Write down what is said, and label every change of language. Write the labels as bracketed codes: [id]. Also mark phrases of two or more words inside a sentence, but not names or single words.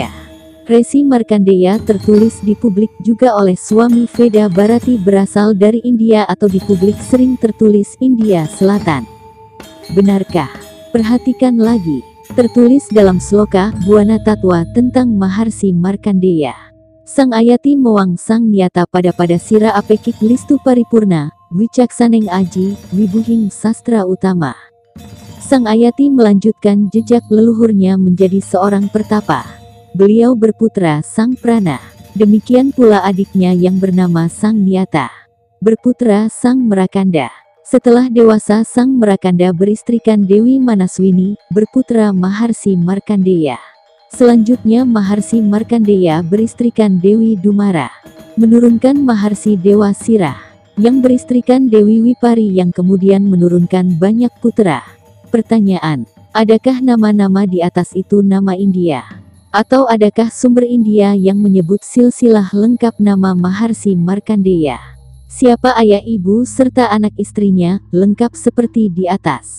[id] Resi Markandeya tertulis di publik juga oleh Swami Veda Bharati berasal dari India, atau di publik sering tertulis India Selatan. Benarkah? Perhatikan lagi. Tertulis dalam sloka Buana Tatwa tentang Maharsi Markandeya. [kaw] Sang Ayati Mewang Sang Nyata pada Sira Apekik Listu Paripurna, Wicaksaneng Aji, Wibuhing Sastra Utama. [id] Sang Ayati melanjutkan jejak leluhurnya menjadi seorang pertapa. Beliau berputra Sang Prana. Demikian pula adiknya yang bernama Sang Nyata. Berputra Sang Merakanda. Setelah dewasa Sang Merakanda beristrikan Dewi Manaswini, berputra Maharsi Markandeya. Selanjutnya Maharsi Markandeya beristrikan Dewi Dumara. Menurunkan Maharsi Dewa Sirah, yang beristrikan Dewi Wipari yang kemudian menurunkan banyak putra. Pertanyaan, adakah nama-nama di atas itu nama India? Atau adakah sumber India yang menyebut silsilah lengkap nama Maharsi Markandeya? Siapa ayah, ibu, serta anak istrinya, lengkap seperti di atas.